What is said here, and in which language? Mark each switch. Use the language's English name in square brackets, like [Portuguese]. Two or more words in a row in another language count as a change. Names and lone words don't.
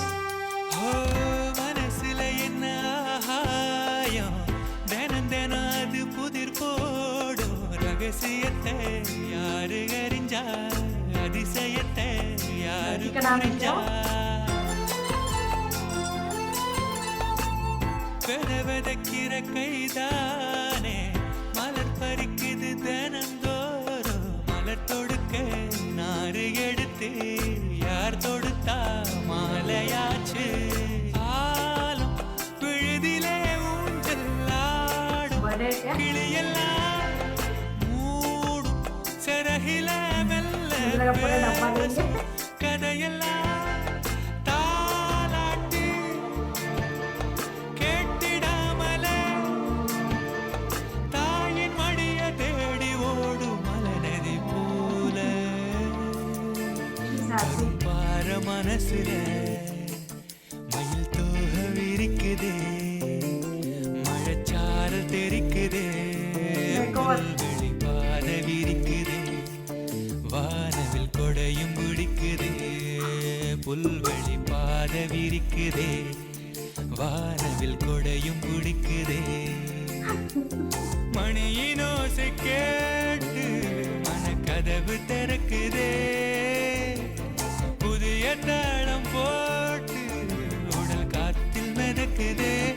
[Tamil] ஓ மனசுல என்ன ஆகாயம், தினம் தினம் அது புதிர் போடும். ரகசியத்தை யாரு அறிஞ்சா, அதிசயத்தை யாரு [Hindi] लड़की का नाम है [Tamil] புரிஞ்சா. [Hindi] क्या? [Tamil] விதைக்கிற கைதானே மலர் பறிக்குது தினந்தோறும். மலர் தொடுக்க நாறு எடுத்து யார் தொடுத்தா மாலையாச்சு. ஆலம் விழுதிலே ஊஞ்சல் ஆடும், [Hindi] बर्थडे क्या? [Tamil] கிளியெல்லாம் மூடும் சிறகில மெல்ல [Hindi] मुझे लगा पूरा डब्बा [Tamil] பேசும். [Hindi] देंगे. [Tamil] கதையெல்லாம் தாலாட்டு கேட்டிடாமலே, தாயின் மடிய தேடி ஓடும் மலநதி போல. [English] She's happy. [Tamil] பார மனசுல மயில் தோக விரிக்குதே, மழைச்சாரல் தெரிக்குதே, புல்வெளி பாத விரிக்குதே, வானவில் கொடையும் பிடிக்குதே. புல்வெளி பாத விரிக்குதே, வானவில் கொடையும் பிடிக்குதே. மணியின் ஓசை கேட்டு மனக்கதவு திறக்குதே, புதிய தாளம் போட்டு உடல் காத்தில் மிதக்குதே.